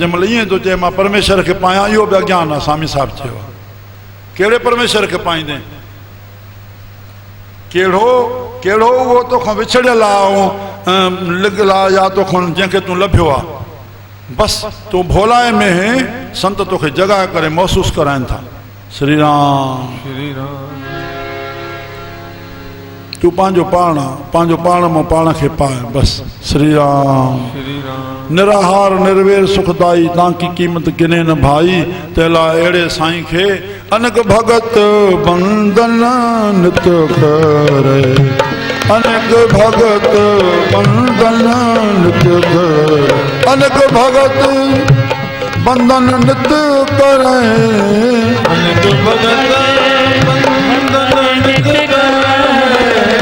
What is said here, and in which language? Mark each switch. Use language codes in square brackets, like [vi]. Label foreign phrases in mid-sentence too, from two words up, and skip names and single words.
[sd] जंहिं महिल ईअं थो चए मां परमेश्वर खे पायां, इहो बि अज्ञान आहे। स्वामी साहिबु चयो आहे, कहिड़े परमेश्वर खे पाईंदे? कहिड़ो उहो तोखां विछड़ियल आहे ऐं लिगल आहे, या तोखां जंहिंखे तूं लभियो आहे। बसि तूं भोलाए में संत तोखे जॻाए करे महसूस कराइनि था। श्री राम। श्री राम। तूं पंहिंजो पाण मां पाण खे पाए। बसि। श्री राम। [hi] निराहार निर्वेर सुखदाई तव्हांकी क़ीमत किने न भाई। तेला अहिड़े साईं खे अनक भगत बंदन नित करे, अनक भगत बंदन नित करे, अनक भगत बंदन नित करे, अनक भगत बंदन नित करे,